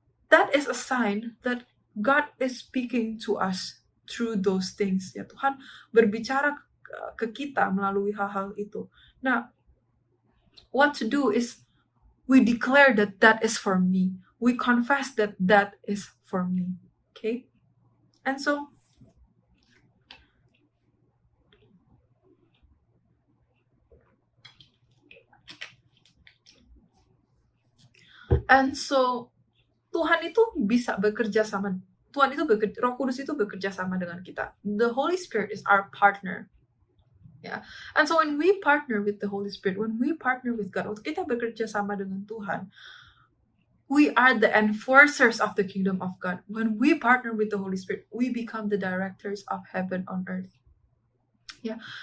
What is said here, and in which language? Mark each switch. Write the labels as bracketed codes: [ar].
[en] That is a sign that God is speaking to us through those things. [id] Ya, Tuhan berbicara ke kita melalui hal-hal itu. [en] Nah, what to do is we declare that that is for me. We confess that that is for me. Okay? [id] And so Tuhan itu bisa bekerja sama. Roh Kudus itu bekerja sama dengan kita. [en] The Holy Spirit is our partner. Yeah. And so when we partner with the Holy Spirit, when we partner with God, [id] waktu kita bekerja sama dengan Tuhan, [en] we are the enforcers of the kingdom of God. When we partner with the Holy Spirit, we become the directors of heaven on earth. Yeah.